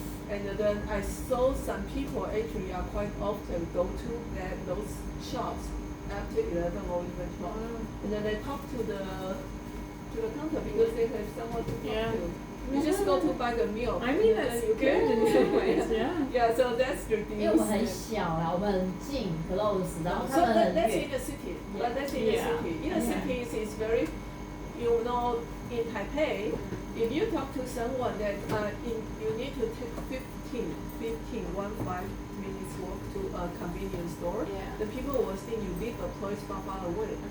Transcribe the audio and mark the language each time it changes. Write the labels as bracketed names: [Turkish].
[English] And then I saw some people actually are quite often go to those shops after 11 or even 12. And then they talk to the counter because they have someone to talk to. You just go to buy the milk. I mean, that's good in some ways, Yeah, so that's the thing. [Chinese] 因为我们很小啦，我们很近 [English] close， [Chinese] 然后他们很 [English] that's [Chinese] 远。 [English] in the city. But that's in the city. In the cities, it's very, in Taipei, if you talk to someone that you need to take 5 minutes walk to a convenience store, Yeah. the people will think you live a place far away.